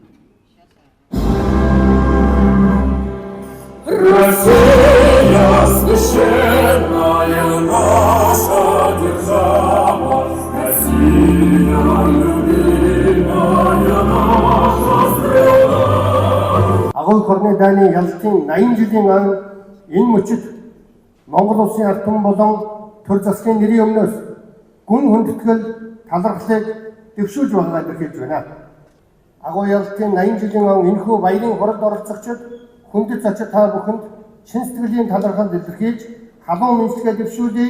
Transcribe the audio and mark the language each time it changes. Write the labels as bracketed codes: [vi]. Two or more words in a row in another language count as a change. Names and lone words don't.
[ru] Россия священная наша держава, Россия любимая наша страна. [mn] Агуй хорны дайны ялалтын 80 жилийн ан энэ мөчид Монгол улсын ард түмэн болон төр засгийн нэрийн өмнөөс гүн хүндэтгэл талархлыг дэвшүүлж байгаагаа илэрхийлж байна. Агуй ялалтын 80 жилийн ан энэхүү баярын хоролд оролцогчид хүндэт зочид та бүхэнд чин сэтгэлийн талархал илэрхийлж халуун мэдлэгээ дэвшүүлээ.